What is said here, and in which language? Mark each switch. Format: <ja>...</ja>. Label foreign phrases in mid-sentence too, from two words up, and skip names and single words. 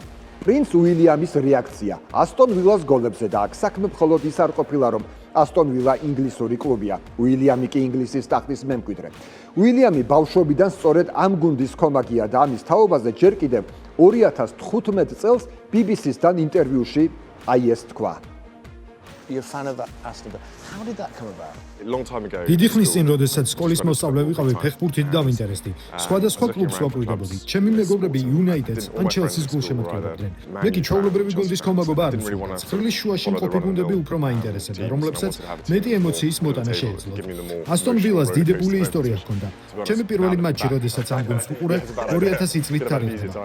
<ka>პრინც უილიამის რეაქცია ასტონ ვილას გოლებზე და აქ საქმე მხოლოდ ის არ ყოფილა, რომ ასტონ ვილა ინგლისური კლუბია, უილიამი კი ინგლისის ტახტის მემკვიდრე. უილიამი ბავშვობიდან სწორედ ამ გუნდის კომაგია და ამის თაობაზე ჯერ კიდევ 2015 წელს BBC-სთან ინტერვიუში აი ეს თქვა.</ka> <en>You're a fan of Aston Villa. How did that come about? Long time ago.</en> <ka>დიდი ხნის წინ, როდესაც სკოლის მოსწავლე ვიყავი, ფეხბურთით დავინტერესდი. სხვადასხვა კლუბს ვაკვრიდებოდი. ჩემი მეგობრები იუნაიტედს ან ჩელსის გულშემატკივრებდნენ. მე კი ჩვეულებრივი გუნდის კომაგობა არ ვსურვდი. წვრილი შუაში მყოფი გუნდები უფრო მაინტერესებდა, რომლებსაც მეტი ემოციის მოტანა შეეძლოთ. ასტონ ვილას დიდებული ისტორია ჰქონდა. ჩემი პირველი მატჩი, როდესაც ამ გუნდს ვუყურე, 2000 წლით თარიღდება.</ka>